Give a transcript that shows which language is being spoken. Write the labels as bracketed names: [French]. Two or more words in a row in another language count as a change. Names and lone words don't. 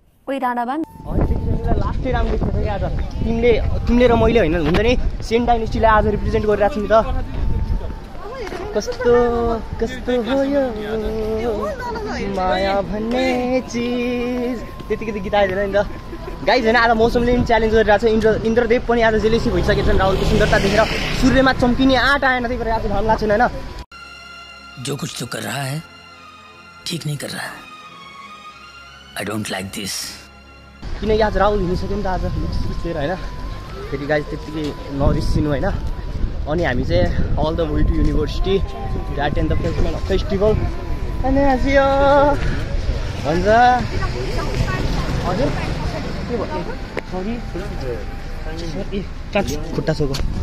[Nepali] लास्टै राम्रो देख्छ कि आज तिमीले र मैले होइन हुन्छ नि सेन्ट डाइनेस्टीलाई आज रिप्रेजेन्ट गरिरहेको छु नि त कस्तो हो यो माया भन्ने चिज त्यतिकै त गीत आइदिएन नि त गाइज होइन आज मौसमले पनि च्यालेन्ज गरिरहेछ इन्द्रदेव पनि आज जेलेसी भइसकेको छन् राहुलको सुन्दरता देखेर सूर्यमा चम्किने आँट आएन त्यही भएर आज घाम लाग्छ होइन [Hindi] जो कुछ तो कर रहा है ठीक नहीं कर रहा [English] I don't like this [Nepali] किनकि आज राहुल हिँडिसक्यो नि त आज लिएर होइन फेरि गाइज त्यत्तिकै नरिसिनु होइन अनि हामी चाहिँ [English] all the way to university to attend the freshmen festival [Nepali] अनि आज यो भन्छ हजुर के भयो सरी खुट्टा छोको